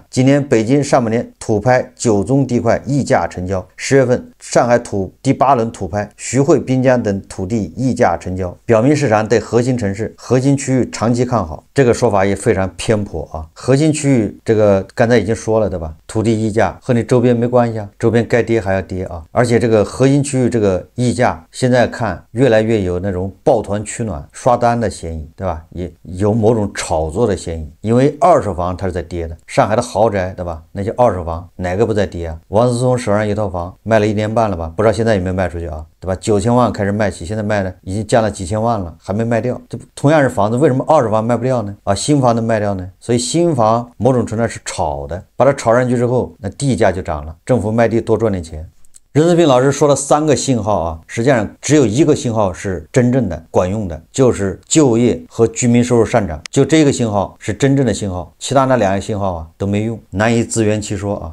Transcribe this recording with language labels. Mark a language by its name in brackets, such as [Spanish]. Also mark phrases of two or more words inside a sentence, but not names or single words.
[Chinese] 今年北京上半年土拍9宗地塊溢價成交，10月份上海第8輪土拍，徐匯、濱江等土地溢價成交，表明市场對核心城市、核心區域長期看好。這個說法也非常偏頗啊。核心區域這個剛才已經說了，對吧？土地溢價和你周邊沒關係啊，周邊該跌還要跌啊。而且這個核心區域這個溢價現在看越來越有那種抱團取暖、刷單的嫌疑，對吧？也有某種炒作的嫌疑，因為二手房它是在跌的，上海的豪宅，對吧？那些二手房哪個不在跌啊？王思聰手上一套房賣了1年半了吧？不知道現在有沒有賣出去啊？對吧？9000萬開始賣起，現在賣了已經降了幾千萬了，還沒賣掉。這同樣是房子，為什麼二手房賣不掉呢？啊，新房能賣掉呢？所以新房某種程度上是炒的，把它炒上去之後，那地價就漲了，政府賣地多賺點錢。任志平老師說了3個信號啊，實際上只有1個信號是真正的管用的，就是就業和居民收入上漲，就這個信號是真正的信號，其他那2個信號啊都沒用，難以自圆其說啊。